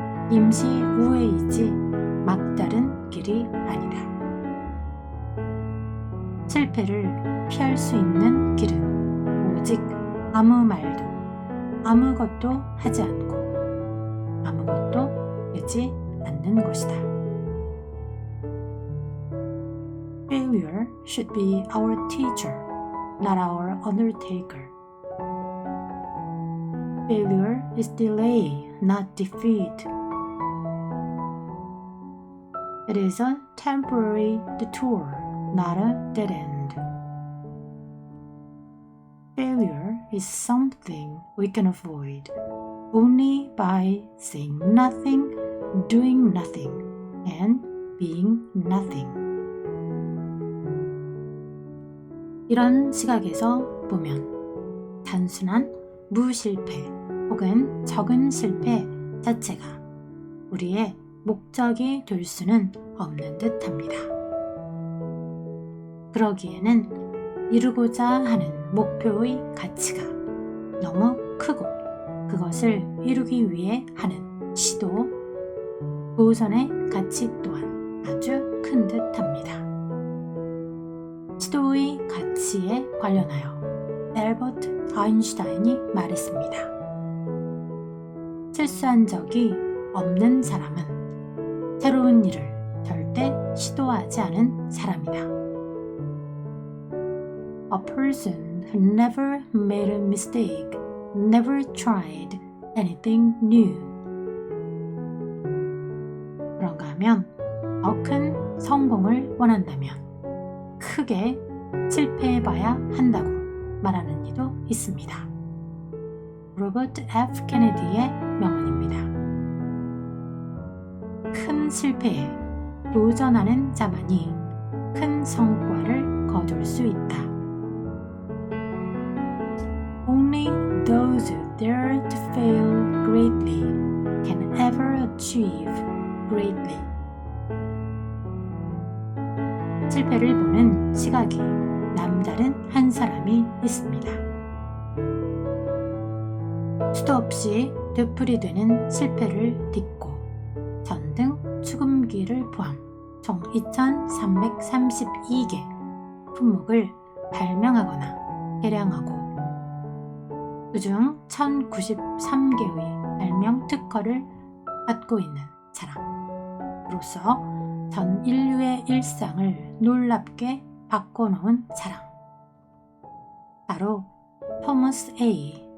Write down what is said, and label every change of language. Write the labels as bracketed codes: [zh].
[ko] 임시 우회이지 막다른 길이 아니다. 실패를 피할 수 있는 길은 오직 아무 말도 아무것도 하지 않고 아무것도 되지 않는 것이다. [en] Failure should be our teacher, not our undertaker. Failure is delay, not defeat. It is a temporary detour, not a dead end. Failure is something we can avoid only by saying nothing, doing nothing, and being nothing. [ko] 이런 시각에서 보면 단순한 무실패 혹은 적은 실패 자체가 우리의 목적이 될 수는 없는 듯 합니다. 그러기에는 이루고자 하는 목표의 가치가 너무 크고 그것을 이루기 위해 하는 시도, 도전의 가치 또한 아주 큰 듯 합니다. 시도의 가치에 관련하여 엘버트 아인슈타인이 말했습니다. 실수한 적이 없는 사람은 새로운 일을 절대 시도하지 않은 사람이다. [en] A person who never made a mistake, never tried anything new. [ko] 그런가 하면 더 큰 성공을 원한다면 크게 실패해봐야 한다고 말하는 이도 있습니다. 로버트 F. 케네디의 명언입니다. 큰 실패에 도전하는 자만이 큰 성과를 거둘 수 있다. [en] Only those who dare to fail greatly can ever achieve greatly. [ko] 실패를 보는 시각이 남다른 한 사람이 있습니다. 수도 없이 되풀이되는 실패를 딛고 전등 축음기를 포함 총 2332개 품목을 발명하거나 개량하고 그중 1093개의 발명 특허를 갖고 있는 사람으로서 전 인류의 일상을 놀랍게 바꿔놓은 사람, 바로 토머스 A.